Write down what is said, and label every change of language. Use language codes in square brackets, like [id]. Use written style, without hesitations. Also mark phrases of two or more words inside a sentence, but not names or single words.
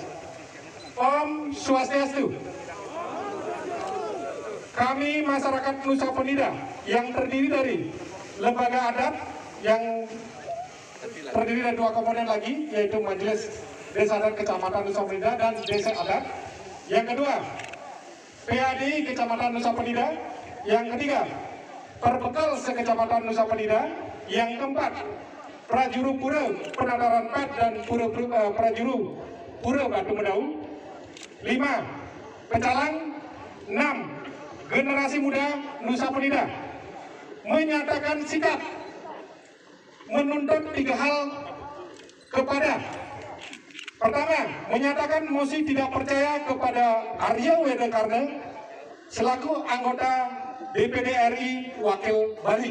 [id] Om Swastiastu. Kami masyarakat Nusa Penida yang terdiri dari lembaga adat yang terdiri dari 2 komponen lagi, yaitu Majelis Desa Adat Kecamatan Nusa Penida dan Desa Adat. Yang kedua, PAD Kecamatan Nusa Penida. Yang ketiga, Perbekal Sekecamatan Nusa Penida. Yang keempat, Prajuru Pura Penata Rempet dan Prajuru Pura Batu Medau. 5, Pecalang. 6, Generasi Muda Nusa Penida menyatakan sikap menuntut 3 hal kepada: pertama, menyatakan mosi tidak percaya kepada Arya Weda Karna selaku anggota DPD RI Wakil Bali.